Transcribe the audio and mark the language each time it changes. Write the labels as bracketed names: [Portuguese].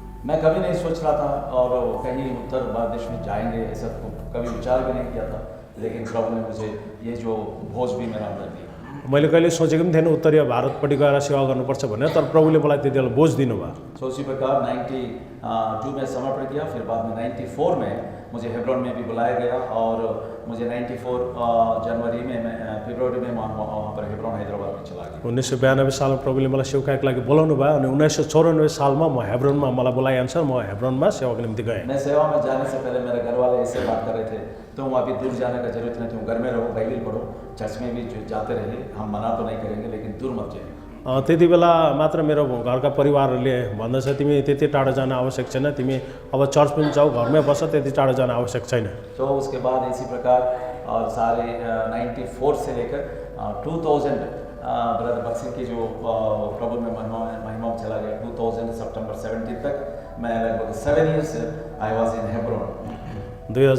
[Hindi] मैं कभी नहीं सोच रहा था और कहीं उत्तर प्रदेश में जाएंगे, ऐसा कभी विचार भी नहीं किया था, लेकिन प्रभु ने मुझे ये जो भोज भी मेरा अंदर दिया। [Nepali] मैले कहिले सोचेको पनि थिएन उत्तरीय भारतपट्टि गएर सेवा गर्नुपर्छ भनेर, तर प्रभुले मलाई त्यति बेला बोझ दिनुभयो। [Hindi] सो उसी प्रकार 92 में समर्पण किया। फिर बाद में 94 में मुझे हेब्रोन में भी बुलाया गया, और मुझे 94 जनवरी में फरवरी में वहाँ पर हेब्रोन हैदराबाद में चला गया। [Nepali] 1992 सालमा प्रभुले मलाई सेवकाईको लागि बोलाउनु भयो, अनि 1994 सालमा म हेब्रोनमा मलाई बोलाइअनुसार म हेब्रोनमा सेवाको निम्ति गएँ। [Hindi] मैं सेवा में जाने से पहले मेरे घर वाले ऐसे बात कर रहे थे, तुम अभी दूर जाने का जरूरत नहीं, तुम घर में रहो, बाइबल पढ़ो, चर्च में भी जाते रहिए, हम मना तो नहीं करेंगे, लेकिन दूर मत जाइए। [Nepali] त्यति बेला मात्र मेरो घरका परिवारहरूले भन्दछ तिमी त्यति टाढो जान आवश्यक छैन, तिमी अब चर्च पनि जाऊ, घरमै बस, त्यति टाढो जान आवश्यक छैन। [Hindi] तो उसके बाद इसी प्रकार और सारे 94 से लेकर 2000 ब्रदर बक्सिंग की जो प्रभु में महिमा में चला गया 2000 सितंबर 17 तक मैं लगभग 7 [English] years I was in [Hindi] Hebron.